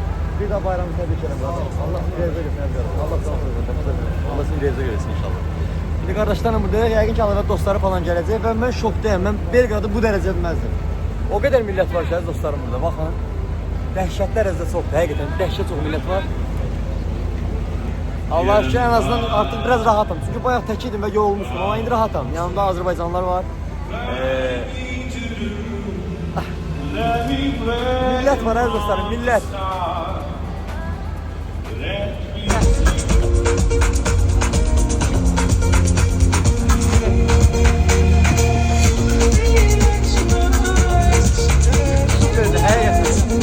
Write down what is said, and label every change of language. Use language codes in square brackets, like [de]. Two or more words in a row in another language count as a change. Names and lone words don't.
[az] Bir daha bayramı təbrik edirəm. Allah seni reyizə görsün, Allah sağ olsun. Allah seni reyizə görsün inşallah. Şimdi qardaşlarım burada yəqin ki, Alıvat dostları falan gələcək və mən şokdayım. Mən Belqradı bu dərəcə bilməzdim. O qədər millət var ki, əziz dostlarım burada, baxın. Dəhşət dərəcədə çoxdur, həqiqətən dəhşət çox millət var. [tr] Allah aşkına en azından artık biraz rahatım. [az] Çünkü bayaq tək idim və yorulmuşdum, amma indi rahatım. Yanımda Azərbaycanlılar var. Millət var əziz dostlarım, millət. Süperdi, həqiqətən.